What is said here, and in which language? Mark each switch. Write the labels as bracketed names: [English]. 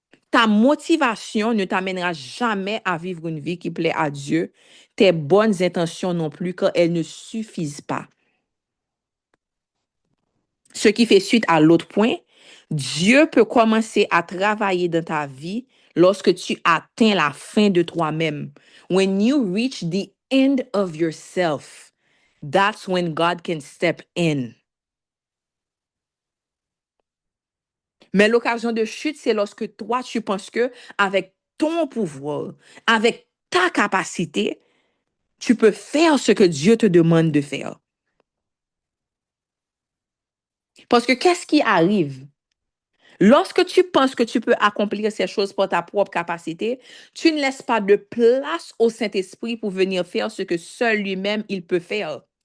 [French] Ta motivation ne t'amènera jamais à vivre une vie qui plaît à Dieu, tes bonnes intentions non plus, car elles ne suffisent pas. Ce qui fait suite à l'autre point, Dieu peut commencer à travailler dans ta vie lorsque tu atteins la fin de toi-même. [English] When you reach the end of yourself, that's when God can step in. [French] Mais l'occasion de chute, c'est lorsque toi, tu penses que avec ton pouvoir, avec ta capacité, tu peux faire ce que Dieu te demande de faire. Parce que qu'est-ce qui arrive? Lorsque tu penses que tu peux accomplir ces choses par ta propre capacité, tu ne laisses pas de place au Saint-Esprit pour venir faire ce que seul lui-même il peut faire.